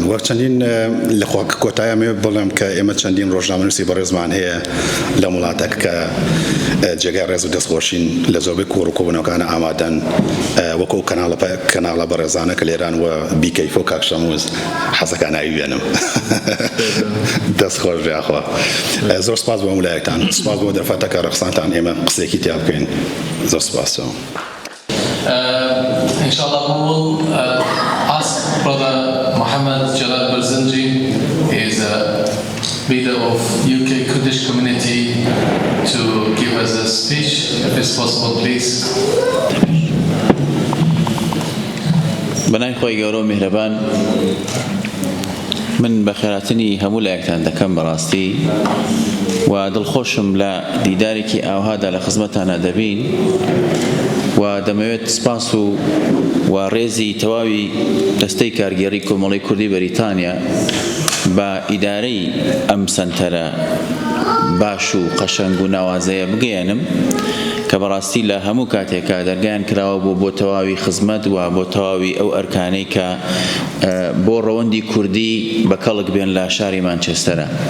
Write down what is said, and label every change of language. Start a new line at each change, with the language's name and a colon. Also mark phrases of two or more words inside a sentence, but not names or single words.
Central Kurdish: وەک چەندین لە کۆتاییمێ بڵێم کە ئێمە چەندین ڕۆژنامەنووسی بەڕێزمان هەیە لە وڵاتێک کە جێگای ڕێز و دەستخۆشین لە زۆربەی کوڕ و کۆبوونەوەکانە ئامادەن وەکو کەناڵە بەڕێزانە کە لێران وە بیکەیف و کاکشەموز حەزەکان ناویێنم دەستخۆش ڕیاخوا زۆر سپاس بۆ هەموو لایەکتان سپاس بۆ دەرفەتەکە ڕەخسانتان ئێمە قسێکی تیا بکەین زۆر سپاسەوە
English: Inshallah, we will ask Brother Mohammed Jalal Barzinji. He is a leader of UK Kurdish community to give us a speech, if it's possible, please.
Central Kurdish: بنای خۆی گەورە و میهرەبان من بە خێراتنی هەموو لایەکتان دەکەم بەڕاستی و دڵخۆشم لە دیدارێکی ئاوهادا لە خزمەتانە دەبین و دەمەوێت سپاس و ڕێزی تەواوی دەستەی کارگێڕی کۆمەڵی کوردی بەریتانیا بە ئیدارەی ئەم سەنتەرە باش و قەشەنگ و ناوازەیە بگەێنم کە بەڕاستی لە هەموو کاتێکا دەرگایان کراوە بۆ تەواوی خزمەت و بۆ تەواوی ئەو ئەرکانەی کە بۆ ڕەوەندی کوردی بە کەڵک بێن لە شاری مانچستەرە